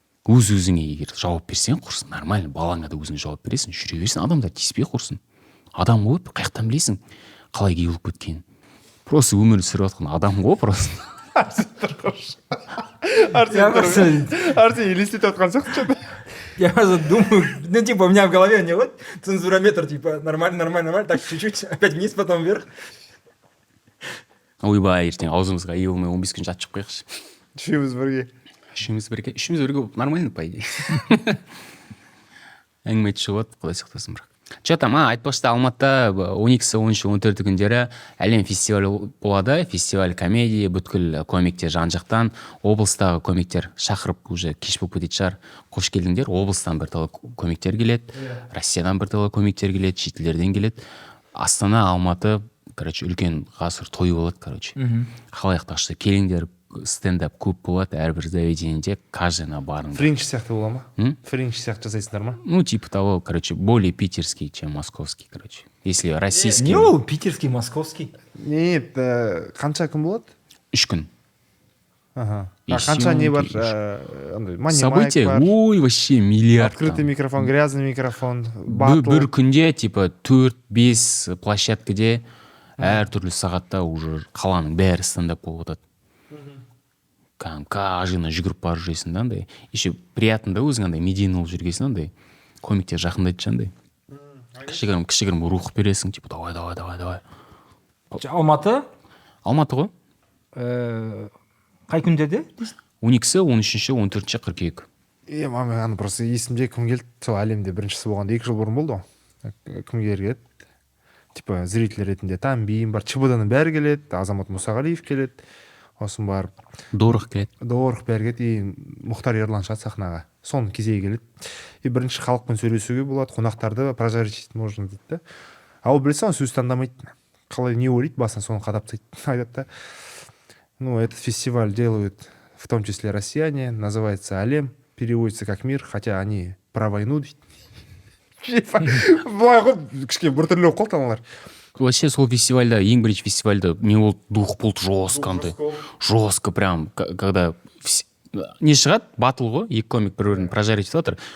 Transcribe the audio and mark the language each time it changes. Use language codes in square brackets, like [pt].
[kk] өз өзіңе егер жауап берсең құрсын, нормально, балаңа да өзіңе жауап бересің, жүре берсін, адамдар тиіспей құрсын. адам ғой, қай жақтан білесің қалай гей болып кеткенін. Просто өмір сүріп жатқан адам ғой просто. Арсен елестетіп отқан сияқты что-то. [ru] Я просто думаю, ну типа у меня в голове не вот цензурометр, типа нормально, так чуть-чуть, опять вниз, потом вверх. [kk] Ойбай, ертең аузымызға ие болмай 15 күн жатып қояйықшы. Үшеуміз бірге. Үшеуміз бірге болып нормально, по идее. Әңгіме айтып шығып, құдай сақтасын бірақ. Че там, айтпақшы Алматыда 12-сі, 10-шы, 14 күндері әлем фестивалі болады, фестиваль комедия, бүткіл комиктер жан-жақтан, облыстағы комиктер шақырып уже кеш болып кететін шығар. Қош келдіңдер, облыстан бірталай комиктер келеді, Россиядан бірталай комиктер келеді, шетелдерден келеді. Астана, Алматы, короче, үлкен ғасыр той болады, короче. Қалаяқтақшы келіңдер, стендап көп болады, әрбір заведениеде каждыйына барыңдар. Фринч сияқты бола ма? Фринч сияқты жасайсыңдар ма? [ru] Ну, типа того, короче, более питерский, чем московский, короче. Если российский... [kk] Не ол питерский, московский? Нет, қанша күн болады? 3 күн. Ага. Қанша не бар? [ru] События, ой, вообще миллиард. Открытый микрофон, грязный микрофон, батл. [kk] Бір күнде, типа, 4-5 площадкаде әртүрлі сағатта уже қаланың бәрі стендап болып отырады. Каждыйына жүгіріп барып жүресің да, андай. Еще приятно да өзің андай медийный болып жүргесін, андай. Комиктер жақындайды андай. Кішігірім рух бересің, типа, давай. Алматы? Алматы ғой. Қай күндерде? 12-сі, 13-ші, 14-ші, қыркүйек. Аны просто есімде кім келді, сол әлемде біріншісі болғанда 2 жыл бұрын болды ғой. Кім келеді? Типа, зритель ретінде Тамбин бар, ЧБД-ның бәрі келеді, Азамат Мұсағалиев келеді. Осын барып Дорық келеді. Бәрі келеді, Мұхтар Ерлан шығады сахнаға. Соның кезегі келеді. Бірінші халықпен сөйлесуге болады, қонақтарды прожарить можно дейді да. Ал білсең, сөз таңдамайды. Қалай не ойлайды, басына соны қадап айтады да. [ru] Ну, этот фестиваль делают в том числе россияне, называется «Алем», переводится как «Мир», хотя они про войну дейді. [kk] Былай ғой, кішкене біртүрлі болып қалды аналар. Вообще сол фестивальда, ең бірінші фестивальда не болды, дух болды жестканды. Жестко прям, когда не шығады, батл ғой, екі комик бір-бірін прожарить етіп жатыр.